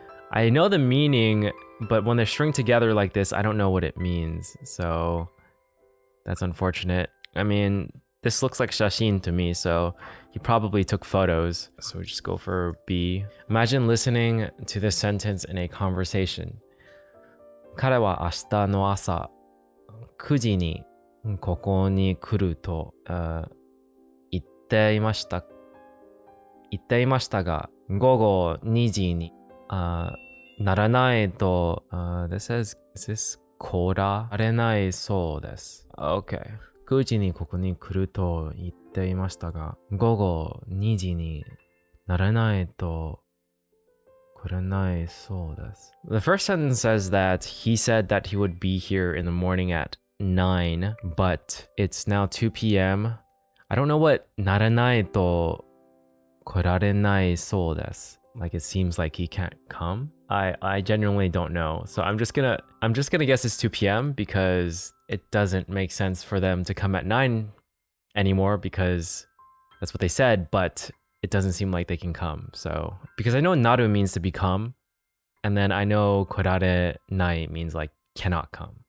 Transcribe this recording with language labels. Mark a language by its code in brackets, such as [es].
[en] I know the meaning, but when they're stringed together like this, I don't know what it means. So that's unfortunate. I mean, this looks like shashin to me, so he probably took photos. So we just go for B. Imagine listening to this sentence in a conversation. [ja] 彼は明日の朝9時にここに来ると言っていましたが午後2時にならないと [en] this says is this [ja] 来られないそうです。 Okay. 9時にここに来ると言っていましたが午後2時にならないと来れないそうです。 [en] The first sentence says that he said that he would be here in the morning at 9, but it's now 2 p.m. I don't know what [ja] ならないと来られないそうです. [en] Like it seems like he can't come. I genuinely don't know. So I'm just gonna guess it's 2 p.m. because it doesn't make sense for them to come at 9 anymore because that's what they said, but it doesn't seem like they can come. So because I know naru means to become, and then I know korare nai means like cannot come.